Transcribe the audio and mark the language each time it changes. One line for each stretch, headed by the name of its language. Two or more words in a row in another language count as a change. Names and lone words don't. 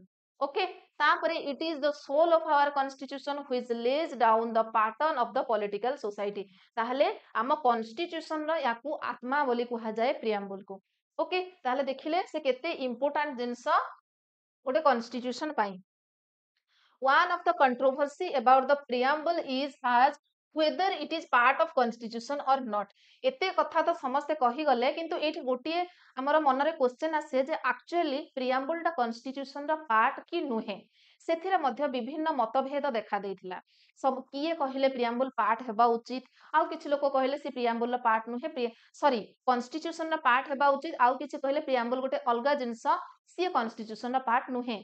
English: okay
Odia: ତାପରେ
English: it is the soul of our constitution which lays down the pattern of the political society.
Odia: ତାହେଲେ ଆମ କନଷ୍ଟିଟ୍ୟୁସନର ୟାକୁ ଆତ୍ମା ବୋଲି କୁହାଯାଏ ପ୍ରିଆମ୍ବୁଲକୁ। ଓକେ ତାହେଲେ ଦେଖିଲେ ସେ କେତେ ଇମ୍ପୋର୍ଟାଣ୍ଟ ଜିନିଷ ଗୋଟେ କନଷ୍ଟିଟ୍ୟୁସନ ପାଇଁ।
English: One of the controversy about the preamble is as whether it is part of constitution or not।
Odia: ଏତେ କଥା ତ ସମସ୍ତେ କହିଗଲେ କିନ୍ତୁ ଏଇଠି ଗୋଟିଏ ଆମର ମନରେ କ୍ୱେଶ୍ଚନ ଆସେ ଯେ ଆକ୍ଚୁଆଲି ପ୍ରିଆମ୍ବୁଲ ଟା କନଷ୍ଟିଟ୍ୟୁସନ ର ପାର୍ଟ କି ନୁହେଁ ସେଥିରେ ମଧ୍ୟ ବିଭିନ୍ନ ମତଭେଦ ଦେଖା ଦେଇଥିଲା। ସବୁ କିଏ କହିଲେ
English: preamble part
Odia: ହେବା ଉଚିତ ଆଉ କିଛି ଲୋକ କହିଲେ ସେ ପ୍ରିଆମ୍ବୁଲ ର ପାର୍ଟ ନୁହେଁ ସରି କନଷ୍ଟିଟ୍ୟୁସନ ର ପାର୍ଟ ହେବା ଉଚିତ ଆଉ କିଛି କହିଲେ ପ୍ରିଆମ୍ବୁଲ ଗୋଟେ ଅଲଗା ଜିନିଷ ସିଏ କନଷ୍ଟିଟ୍ୟୁସନ ର ପାର୍ଟ ନୁହେଁ।